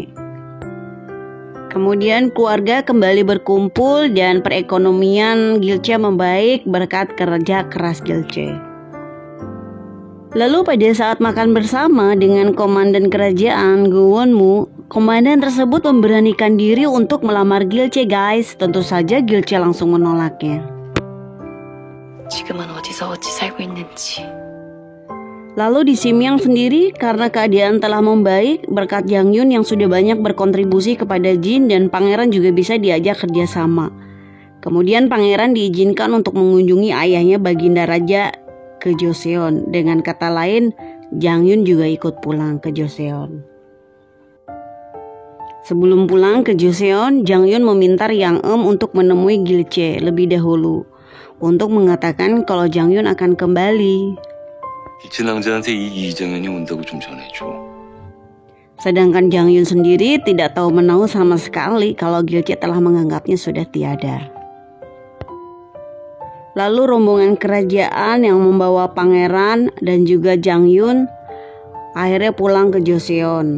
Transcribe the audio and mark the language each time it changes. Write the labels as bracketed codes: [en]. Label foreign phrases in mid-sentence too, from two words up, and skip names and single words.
[id] Kemudian keluarga kembali berkumpul dan perekonomian Gilce membaik berkat kerja keras Gilce. Lalu pada saat makan bersama dengan komandan kerajaan Gowonmu, komandan tersebut memberanikan diri untuk melamar Gilce guys. Tentu saja Gilce langsung menolaknya. [ko] 지금은 어디서 어찌 살고 있는지. [id] Lalu di Simyang sendiri, karena keadaan telah membaik berkat Jang Yun yang sudah banyak berkontribusi kepada Jin, dan pangeran juga bisa diajak kerjasama. Kemudian pangeran diizinkan untuk mengunjungi ayahnya Baginda Raja ke Joseon. Dengan kata lain, Jang Yun juga ikut pulang ke Joseon. Sebelum pulang ke Joseon, Jang Yun meminta Yang untuk menemui Gilce lebih dahulu untuk mengatakan kalau Jang Yun akan kembali. [ko] 기친 왕자한테 이 이정현이 온다고 좀 전해줘. [id] Sedangkan Jang Yun sendiri tidak tahu menahu sama sekali kalau Gilce telah menganggapnya sudah tiada. Lalu rombongan kerajaan yang membawa pangeran dan juga Jang Yun akhirnya pulang ke Joseon.